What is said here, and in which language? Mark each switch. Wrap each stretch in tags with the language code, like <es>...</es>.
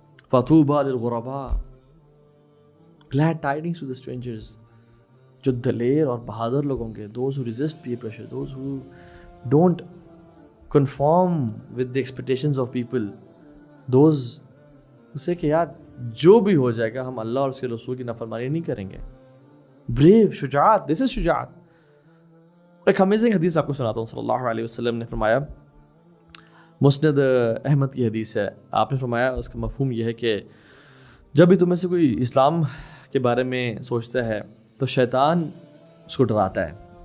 <ar>فطوبى للغرباء.</ar> <en>Glad tidings to the strangers.</en> <ur>جو دلیر اور بہادر لوگ ہوں گے,</ur> <en>those who resist peer pressure, those who don't conform with the expectations of people, those</en> <ur>اسے کہ یار جو بھی ہو جائے گا ہم اللہ اور اس کے رسول کی نافرمانی نہیں کریں گے.</ur> <en>brave, شجاعت, this is شجاعت.</en> <ur>ایک امیزنگ حدیث میں آپ کو سناتا ہوں. صلی اللہ علیہ وسلم نے فرمایا, مسند احمد کی حدیث ہے, آپ نے فرمایا اس کا مفہوم یہ ہے کہ جب بھی تم میں سے کوئی اسلام کے بارے میں سوچتا ہے تو شیطان اس کو ڈراتا ہے.</ur>